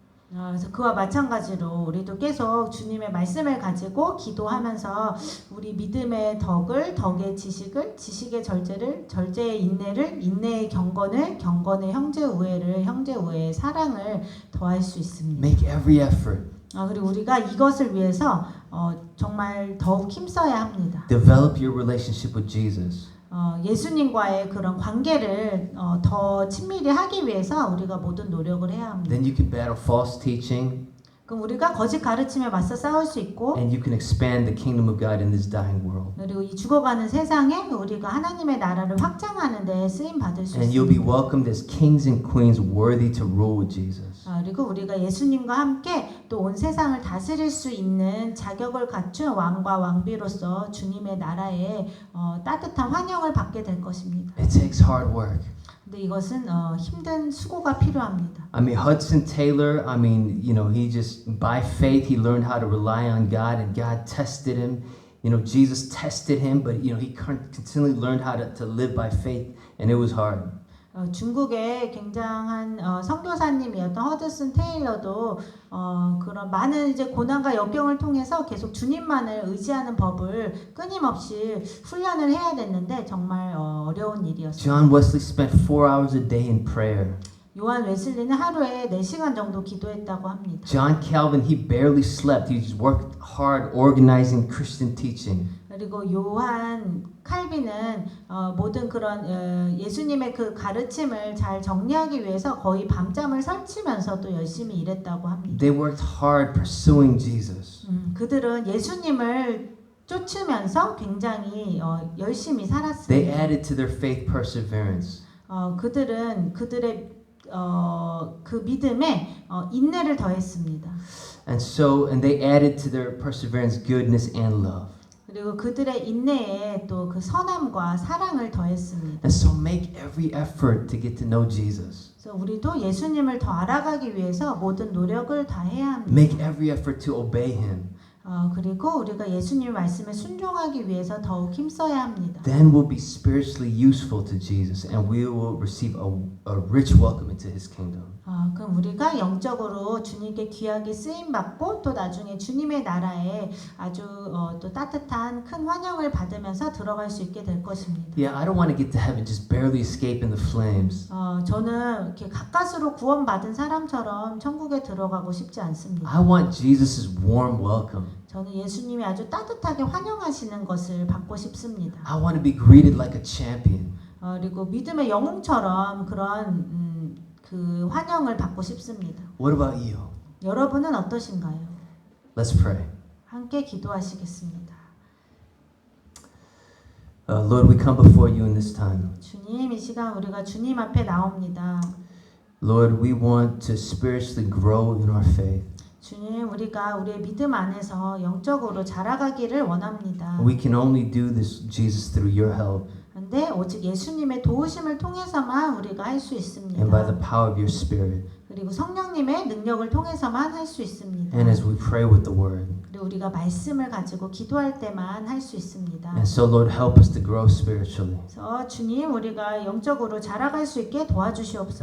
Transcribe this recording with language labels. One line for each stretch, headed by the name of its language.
Korean: 그래서 그와 마찬가지로 우리도 계속 주님의 말씀을 가지고 기도하면서 우리 믿음의 덕의 지식을, 지식의 절제를, 절제의 인내를, 인내의 경건을, 경건의 형제 우애를, 형제 우애의 사랑을 더할 수 있습니다.
English: Make every effort.
Korean: 그리고 우리가 이것을 위해서 정말 더욱 힘써야 합니다.
English: Develop your relationship with Jesus.
Korean: 예수님과의 그런 관계를 더 친밀히 하기 위해서 우리가 모든 노력을 해야 합니다.
English: Then you can battle false teaching.
Korean: 그럼 우리가 거짓 가르침에 맞서 싸울 수 있고
English: And you can expand the kingdom of God in this dying world.
Korean: 그리고 이 죽어가는 세상에 우리가 하나님의 나라를 확장하는 데 쓰임 받을 수
English: And you'll be
Korean: 있습니다.
English: welcomed as kings and queens worthy to rule with Jesus.
Korean: 그리고 우리가 예수님과 함께 또 온 세상을 다스릴 수 있는 자격을 갖춘 왕과 왕비로서 주님의 나라에 따뜻한 환영을 받게 될 것입니다.
English: It takes hard work.
Korean: 근데 이것은 힘든 수고가 필요합니다.
English: I mean, Hudson Taylor, he just, by faith, he learned how to rely on God, and God tested him. Jesus tested him, but, he continually learned how to live by faith, and it was hard.
Korean: 중국의 굉장한 선교사님이었던 허드슨 테일러도 그런 많은 이제 고난과 역경을 통해서 계속 주님만을 의지하는 법을 끊임없이 훈련을 해야 됐는데 정말 어려운 일이었어요.
English: John Wesley spent 4 hours a day in prayer.
Korean: 요한 웨슬리는 하루에 4시간 정도 기도했다고 합니다.
English: John Calvin, he barely slept. He just worked hard organizing Christian teaching.
Korean: 그리고 요한 칼빈은 모든 그런 예수님의 그 가르침을 잘 정리하기 위해서 거의 밤잠을 설치면서도 열심히 일했다고 합니다.
English: They worked hard pursuing Jesus.
Korean: 그들은 예수님을 쫓으면서 굉장히 열심히 살았습니다.
English: They added to their faith perseverance.
Korean: 그들은 그들의 그 믿음에 인내를 더했습니다.
English: And they added to their perseverance goodness and love.
Korean: 그리고 그들의 인내에 또 그 선함과 사랑을 더했습니다.
English: And so make every effort to get to know Jesus.
Korean: 그래서 우리도 예수님을 더 알아가기 위해서 모든 노력을 다 해야 합니다.
English: Make every effort to obey Him.
Korean: 그리고 우리가 예수님 말씀에 순종하기 위해서 더욱 힘써야 합니다.
English: Then we'll be spiritually useful to Jesus, and we will receive a rich welcome into His kingdom.
Korean: 그럼 우리가 영적으로 주님께 귀하게 쓰임 받고 또 나중에 주님의 나라에 아주 또 따뜻한 큰 환영을 받으면서 들어갈 수 있게 될 것입니다.
English: Yeah, I don't want to get to heaven just barely escaping the flames.
Korean: 저는 이렇게 가까스로 구원받은 사람처럼 천국에 들어가고 싶지 않습니다.
English: I want Jesus' warm welcome.
Korean: 저는 예수님이 아주 따뜻하게 환영하시는 것을 받고 싶습니다.
English: I want to be greeted like a champion.
Korean: 그리고 믿음의 영웅처럼 그런 그 환영을 받고 싶습니다.
English: What about you?
Korean: 여러분은 어떠신가요?
English: Let's pray.
Korean: 함께 기도하시겠습니다.
English: Lord, we come before you in this time.
Korean: 주님, 이 시간 우리가 주님 앞에 나옵니다.
English: Lord, we want to spiritually grow in our faith.
Korean: 주님, 우리가 우리의 믿음 안에서 영적으로 자라가기를 원합니다.
English: We can only do this, Jesus, through your help
Korean: 그런데 오직 예수님의 도우심을 통해서만 우리가 할 수 있습니다.
English: and by the power of your Spirit.
Korean: 그리고 성령님의 능력을 통해서만 할 수 있습니다.
English: And as we pray with the Word.
Korean: 그리고 우리가 말씀을 가지고 기도할 때만 할 수 있습니다.
English: And so, Lord, help us to grow spiritually.
Korean: 그래서 주님, 우리가 영적으로 자라갈 수 있게 도와주시옵소서.